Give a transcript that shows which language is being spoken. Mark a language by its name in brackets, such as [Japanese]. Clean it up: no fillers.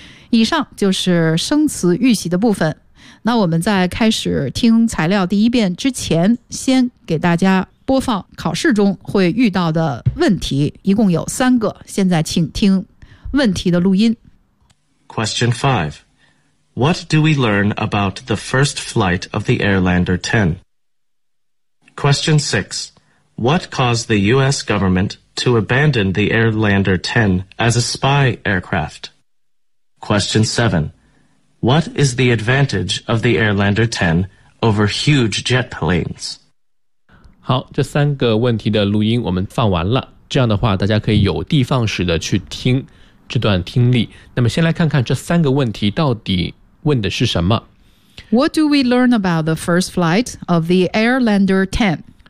[Chinese] 以上就是生词预习的部分。那我们在开始听材料第一遍之前，先给大家播放考试中会遇到的问题，一共有三个，现在请听问题的录音。 [English] Question 5， What do we learn about the first flight of the Airlander 10? Question 6. What caused the U.S. government to abandon the Airlander 10 as a spy aircraft? Question 7. What is the advantage of the Airlander 10 over huge jet planes? [Chinese] 好，这三个问题的录音我们放完了，这样的话大家可以有的放矢的去听这段听力。那么先来看看这三个问题到底问的是什么。 [English] What do we learn about the first flight of the Airlander 10?